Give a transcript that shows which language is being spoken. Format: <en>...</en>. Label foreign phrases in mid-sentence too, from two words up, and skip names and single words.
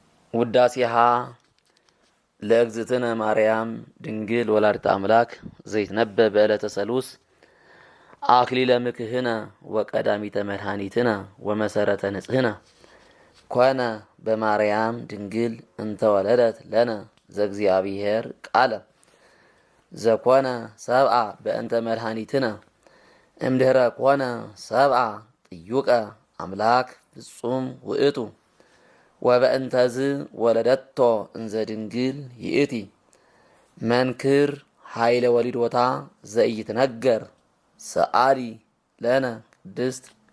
<gez>ውዳሴሃ ለእግዝእትነ ማርያም ድንግል ወላዲተ አምላክ ዘይትነበብ በዕለተ ሰሉስ አክሊለ ምክህነ ወቀዳሚተ መድኃኒትነ ወመሰረተ ንጽህነ ኮነ በማርያም ድንግል እንተ ወለደት ለነ ዘእግዚአብሔር ቃለ ዘኮነ ሰብአ በእንተ መድኃኒትነ እምድኅረ ኮነ ሰብአ ጥዩቀ አምላክ ፍጹም ውእቱ ወበእንተዝ ወለደቶ እንዘ ድንግል ይእቲ መንክር ኃይለ ወሊዶታ ዘኢይትነገር ሰአሊ ለነ ቅድስት</gez>